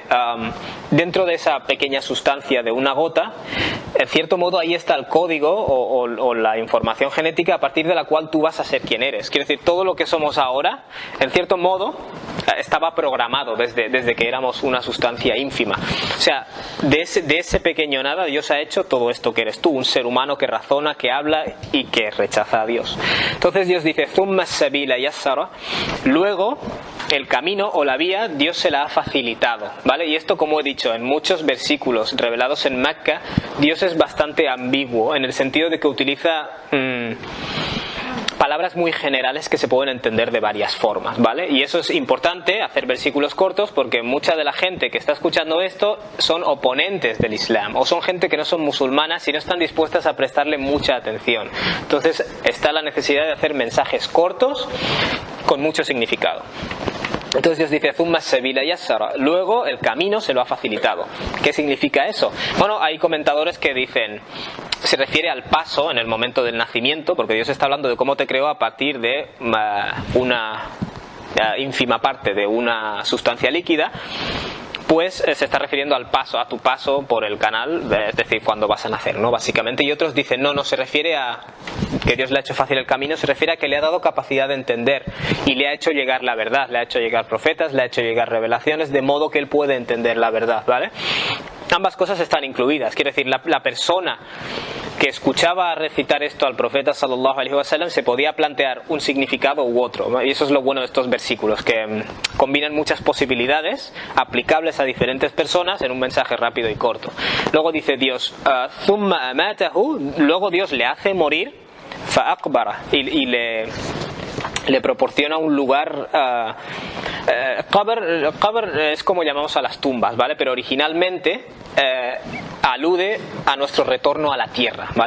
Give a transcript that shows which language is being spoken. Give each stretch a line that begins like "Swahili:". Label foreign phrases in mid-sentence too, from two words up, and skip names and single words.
Spanish: Dentro de esa pequeña sustancia de una gota, en cierto modo ahí está el código o la información genética a partir de la cual tú vas a ser quien eres. Quiero decir, todo lo que somos ahora, en cierto modo, estaba programado desde que éramos una sustancia ínfima. O sea, de ese pequeño nada Dios ha hecho todo esto que eres tú, un ser humano que razona, que habla y que rechaza a Dios. Entonces Dios dice,
Arabic: ثم السبيل يسره,
Spanish: luego el camino o la vía Dios se la ha facilitado, ¿vale? Y esto, como he dicho, en muchos versículos revelados en Mecca, Dios es bastante ambiguo en el sentido de que utiliza palabras muy generales que se pueden entender de varias formas, ¿vale? Y eso es importante, hacer versículos cortos, porque mucha de la gente que está escuchando esto son oponentes del Islam o son gente que no son musulmanas y no están dispuestas a prestarle mucha atención. Entonces está la necesidad de hacer mensajes cortos con mucho significado. Entonces Dios dice,
Arabic: ثم السبيل يسره,
Spanish: luego el camino se lo ha facilitado. ¿Qué significa eso? Bueno, hay comentadores que dicen, se refiere al paso en el momento del nacimiento, porque Dios está hablando de cómo te creó a partir de una ínfima parte de una sustancia líquida. Pues se está refiriendo al paso, a tu paso por el canal, es decir, cuando vas a nacer, ¿no? Básicamente. Y otros dicen, no se refiere a que Dios le ha hecho fácil el camino, se refiere a que le ha dado capacidad de entender y le ha hecho llegar la verdad, le ha hecho llegar profetas, le ha hecho llegar revelaciones, de modo que él puede entender la verdad, ¿vale? Ambas cosas están incluidas, quiere decir, la persona que escuchaba recitar esto al profeta
Arabic: صلى الله عليه وسلم
Spanish: se podía plantear un significado u otro, ¿no? Y eso es lo bueno de estos versículos, que combinan muchas posibilidades aplicables a diferentes personas en un mensaje rápido y corto. Luego dice Dios,
Arabic: ثم أماته,
Spanish: luego Dios le hace morir,
Arabic: فأقبره,
Spanish: y le proporciona un lugar. Qabr es como llamamos a las tumbas, ¿vale? Pero originalmente alude a nuestro retorno a la tierra, ¿vale?